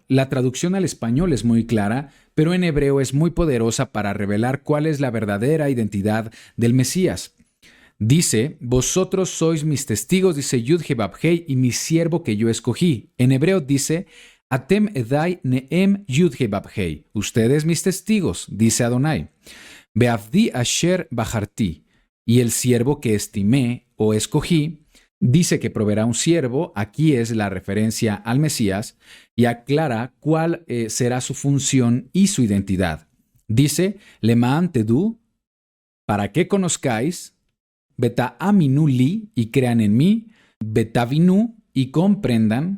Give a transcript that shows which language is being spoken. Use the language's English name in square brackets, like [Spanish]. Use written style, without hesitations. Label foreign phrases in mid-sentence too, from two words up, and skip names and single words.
[Spanish] La traducción al español es muy clara, pero en hebreo es muy poderosa para revelar cuál es la verdadera identidad del Mesías. Dice, vosotros sois mis testigos, dice Yud-Hei Vav-Hei, y mi siervo que yo escogí. En hebreo dice, [Hebrew] אתם עדי נאם יהוה. [Spanish] Ustedes mis testigos, dice Adonai. [Hebrew] ובעבדי אשר בחרתי. [Spanish] Y el siervo que estimé o escogí, dice que proveerá un siervo, aquí es la referencia al Mesías, y aclara cuál será su función y su identidad. Dice, [Hebrew] למען תדעו, [Spanish] para que conozcáis, [Hebrew] ותאמינו לי, [Spanish] y crean en mí, beta vinu, y comprendan.